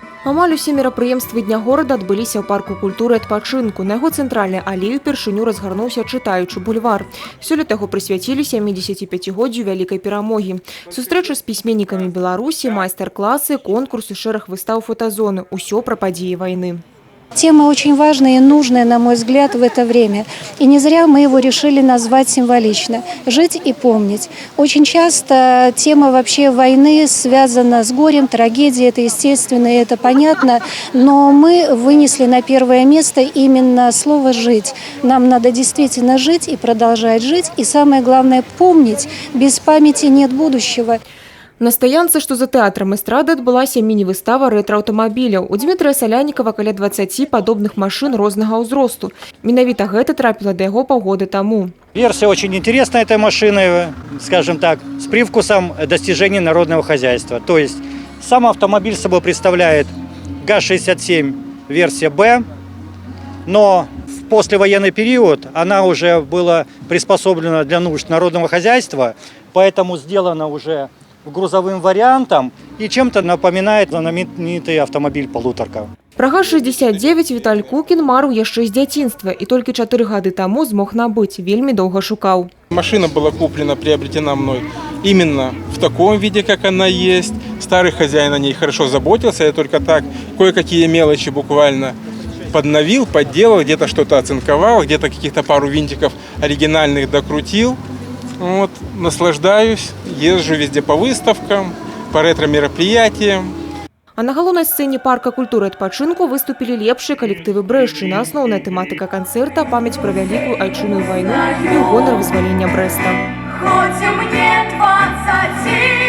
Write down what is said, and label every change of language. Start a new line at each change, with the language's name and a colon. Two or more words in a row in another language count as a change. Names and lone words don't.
Belarusian: Амаль усе мерапрыемствы дня горада адбыліся ў парку культуры і адпачынку. На яго цэнтральнай алеі упершыню разгарнуўся чытаючы бульвар. Сёлета яго прысвяцілі 75-годдзю вялікай перамогі. Сустрэча з пісьменнікамі Беларусі, майстар-класы, конкурсы, шэраг выстаў, фотазоны. Усё пра падзеі вайны.
Russian: Тема очень важная и нужная, на мой взгляд, в это время. И не зря мы его решили назвать символично – «Жить и помнить». Очень часто тема вообще войны связана с горем, трагедией, это естественно, и это понятно. Но мы вынесли на первое место именно слово «жить». Нам надо действительно жить и продолжать жить. И самое главное – помнить. Без памяти нет будущего.
Belarusian: На стаянцы, што за тэатрам эстрады, адбылася міні-выстава рэтра-аўтамабіляў. У Дмітрыя Салянікава каля 20 падобных машин рознага ўзросту. Менавіта гэта трапіла да яго паўгода таму.
Russian: Версия очень интересная этой машины, скажем так, с привкусом достижений народного хозяйства. То есть сам автомобиль собой представляет ГАЗ-67 версия «Б», но в послевоенный период она уже была приспособлена для нужд народного хозяйства, поэтому сделана уже грузовым вариантом и чем-то напоминает знаменитый автомобиль «Полуторка».
Belarusian: Пра ГАЗ-69 Віталь Кукін марыў яшчэ з дзяцінства і толькі 4 гады таму змог набыць, вельмі доўга шукаў.
Russian: Машина была куплена, приобретена мной именно в таком виде, как она есть. Старый хозяин о ней хорошо заботился, я только так кое-какие мелочи буквально подновил, подделал, где-то что-то оцинковал, где-то каких-то пару винтиков оригинальных докрутил. Вот, наслаждаюсь, езжу везде по выставкам, по ретро-мероприятиям.
Belarusian: А на галоўнай сцэне парка культуры і адпачынку выступілі лепшыя калектывы Брэшчыны. Асноўная тэматыка канцэрта – памяць пра вялікую айчынную вайну і ў гонар вызвалення Брэста.
Russian: Хоть мне 20